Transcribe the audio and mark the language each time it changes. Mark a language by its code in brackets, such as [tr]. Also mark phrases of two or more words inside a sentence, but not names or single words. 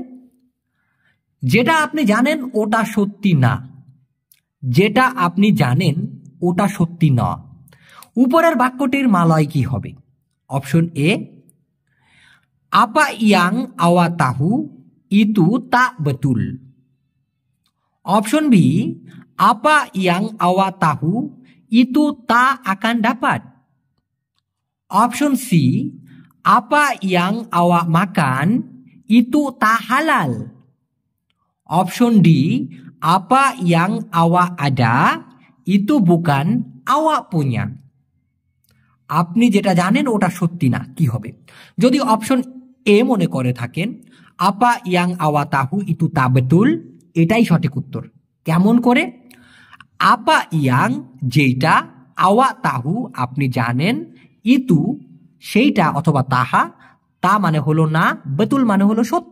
[bn] যেটা আপনি জানেন ওটা সত্যি না, যেটা আপনি জানেন ওটা সত্যি না, উপরের বাক্যটির মালয় কি হবে? [ms] অপশন এ apa yang awak tahu itu tak betul, Option B, apa yang awak tahu itu tak akan dapat. Option C, apa yang awak makan itu tak halal. Option D, apa yang awak ada itu bukan awak punya. [bn] আপনি যেটা জানেন ওটা সত্যি না, কি হবে? যদি অপশন এ মনে করে থাকেন [ms] apa yang awak tahu itu tak betul, [bn] এটাই সঠিক উত্তর। কেমন করে? [ms] apa yang [bn] যেটা, [ms] awak tahu [bn] আপনি জানেন, ইতু সেইটা অথবা তাহা, তা মানে হলো না, বেতুল মানে হলো সত্য।